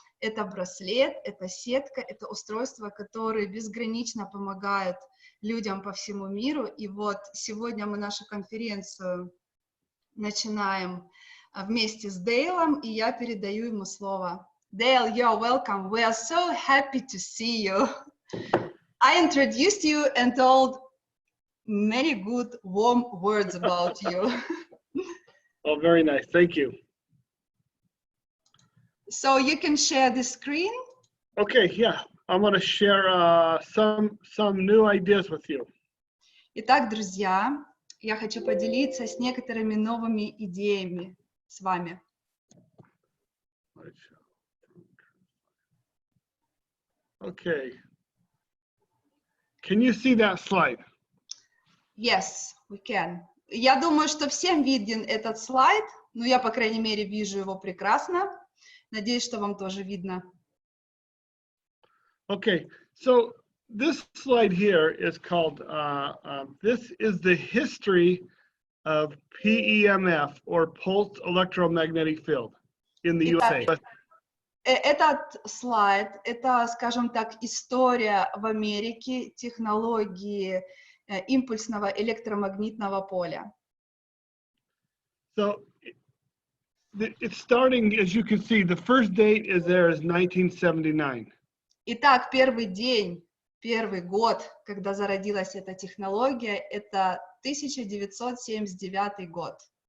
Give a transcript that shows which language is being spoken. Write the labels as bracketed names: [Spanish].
[Russian] Это браслет, это сетка, это устройства, которые безгранично помогают людям по всему миру. И вот сегодня мы нашу конференцию начинаем вместе с Дейлом, и я передаю ему слово. [English] Dale, you're welcome. We are so happy to see you. I introduced you and told many good, warm words about you. Oh, very nice. Thank you. So you can share the screen. Okay, yeah. I'm going to share some new ideas with you. [Russian] Итак, друзья, я хочу поделиться с некоторыми новыми идеями с вами. [English] Okay. Can you see that slide? Yes, we can. [Russian] Я думаю, что всем виден этот слайд, но я, по крайней мере, вижу его прекрасно. Надеюсь, что вам тоже видно. [English] Okay, so this slide here is called, this is the history of PEMF, or pulsed electromagnetic field, in the USA. [Russian] Этот слайд, это, скажем так, история в Америке технологии импульсного электромагнитного поля. [English] So it's starting, as you can see, the first date is there is 1979. [Russian] Итак, первый день, первый год, когда зародилась эта технология, это 1979 год.